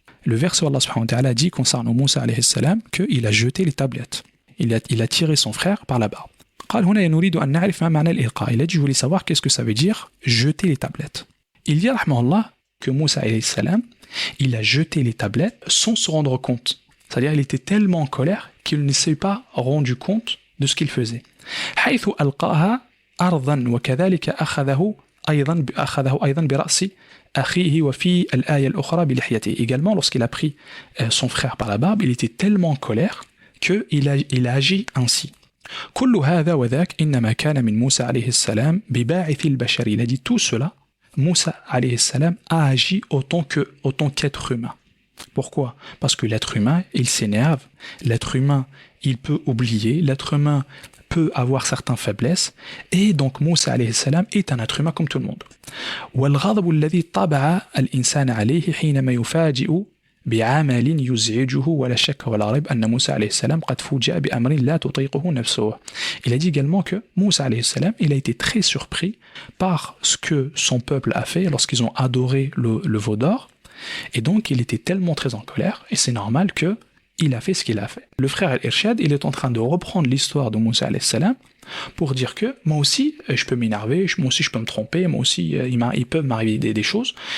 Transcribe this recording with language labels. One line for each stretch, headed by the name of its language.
French: Le verset où Allah subhanahu wa ta'ala dit concernant Moussa alayhi salam qu'il a jeté les tablettes. Il a tiré son frère par la barbe.
Arabic: قال هنا نريد أن نعرف ما معنى الإلقاء.
French: Il a dit je voulais savoir qu'est-ce que ça veut dire jeter les tablettes. Il dit
Arabic: رحمه الله
French: que Moussa alayhi salam il a jeté les tablettes sans se rendre compte. C'est-à-dire il était tellement en colère qu'il ne s'est pas rendu compte de ce qu'il faisait.
Arabic: حيث ألقاها أرضا وكذلك أخذه أيضا برأس أخيه وفي الآية الأخرى بلحيته.
French: Également, lorsqu'il a pris son frère par la barbe, il était tellement en colère qu'il a agi ainsi.
Arabic: كل هذا وذاك إنما كان من موسى عليه السلام بباعث البشر.
French: Il a dit tout cela, Moussa alayhi salam a agi autant qu'être humain. Pourquoi? Parce que l'être humain, il s'énerve, l'être humain, il peut oublier, l'être humain peut avoir certaines faiblesses, et donc Moussa alayhi salam est un être humain comme tout le monde.
Arabic: والغضب الذي طبع الإنسان عليه حينما يفاجئ بعمل يزعجه ولا شك ولا ريب أن موسى عليه السلام قد فوجئ بأمر لا تطيقه نفسه.
French: Il a dit également que Moussa alayhi salam, il a été très surpris par ce que son peuple a fait lorsqu'ils ont adoré le veau d'or, et donc il était tellement très en colère, et c'est normal que il a fait ce qu'il a fait. Le frère Al-Irshad, il est en train de reprendre l'histoire de Moussa alayhi salam pour dire que moi aussi, je peux m'énerver, moi aussi je peux me tromper, moi aussi, il peut m'arriver des choses.